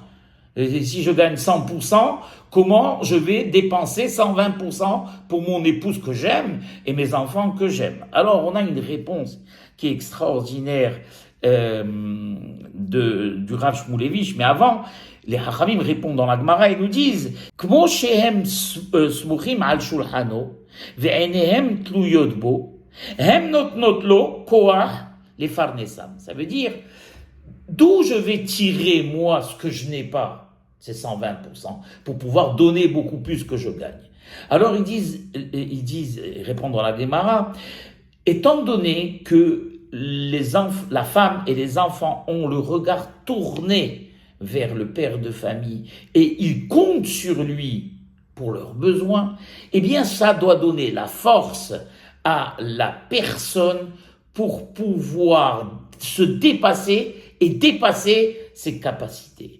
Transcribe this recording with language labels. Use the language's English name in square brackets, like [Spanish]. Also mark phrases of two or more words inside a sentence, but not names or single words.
[French] Et si je gagne 100%, comment je vais dépenser 120% pour mon épouse que j'aime et mes enfants que j'aime? Alors, on a une réponse qui est extraordinaire du Rav Shmulevich, mais avant, les Hachamim répondent dans la Gemara et nous disent [Hebrew] כמו שהם סמוכים על שולחנו ועיניהם תלויות בו הם נותנות לו כוח לפרנסם. [French] Ça veut dire d'où je vais tirer moi ce que je n'ai pas, c'est 120%, pour pouvoir donner beaucoup plus que je gagne. Alors ils disent, répondre dans la Gemara, étant donné que la femme et les enfants ont le regard tourné vers le père de famille et ils comptent sur lui pour leurs besoins, eh bien ça doit donner la force à la personne pour pouvoir se dépasser et dépasser ses capacités.